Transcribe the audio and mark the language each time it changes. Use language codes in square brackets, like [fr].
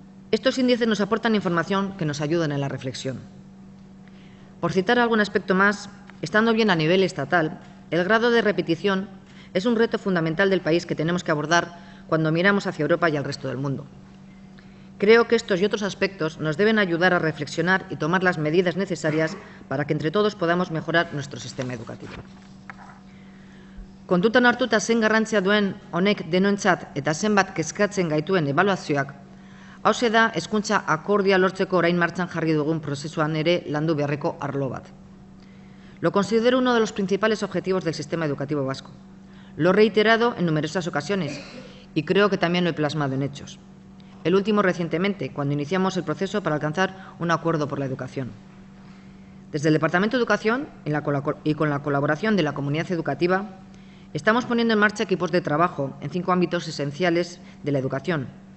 [es] Estos índices nos aportan información que nos ayudan en la reflexión. Por citar algún aspecto más, estando bien a nivel estatal, el grado de repetición es un reto fundamental del país que tenemos que abordar cuando miramos hacia Europa y al resto del mundo. Creo que estos y otros aspectos nos deben ayudar a reflexionar y tomar las medidas necesarias para que entre todos podamos mejorar nuestro sistema educativo. [eu] Kontutan hartuta zen garrantzia duen honek denontzat eta zenbat kezkatzen gaituen ebaluazioak, hauxe da hezkuntza akordia lortzeko orain martxan jarri dugun prozesuan ere landu beharreko arlo bat. [es] Lo considero uno de los principales objetivos del sistema educativo vasco. Lo he reiterado en numerosas ocasiones y creo que también lo he plasmado en hechos. El último recientemente, cuando iniciamos el proceso para alcanzar un acuerdo por la educación. Desde el Departamento de Educación y con la colaboración de la comunidad educativa, estamos poniendo en marcha equipos de trabajo en 5 ámbitos esenciales de la educación.